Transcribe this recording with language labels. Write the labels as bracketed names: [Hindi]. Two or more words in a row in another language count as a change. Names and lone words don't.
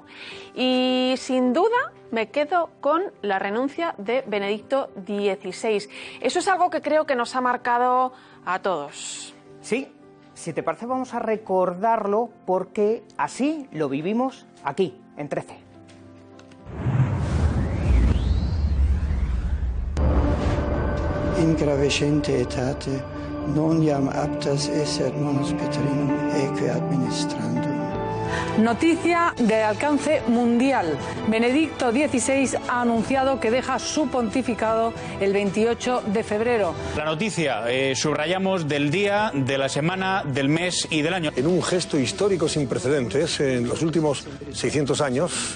[Spanish] Y sin duda me quedo con la renuncia de Benedicto XVI. Eso es algo que creo que nos ha marcado a todos. Sí, si te parece vamos a recordarlo porque así lo vivimos aquí, en 13. [Latin] In gravescente etate, non iam aptas esser manus Petrinum eque administrandum. [Spanish] Noticia de alcance mundial. Benedicto XVI ha anunciado que deja su pontificado el 28 de febrero. La noticia, subrayamos, del día, de la semana, del mes y del año. En un gesto histórico sin precedentes en los últimos 600 años.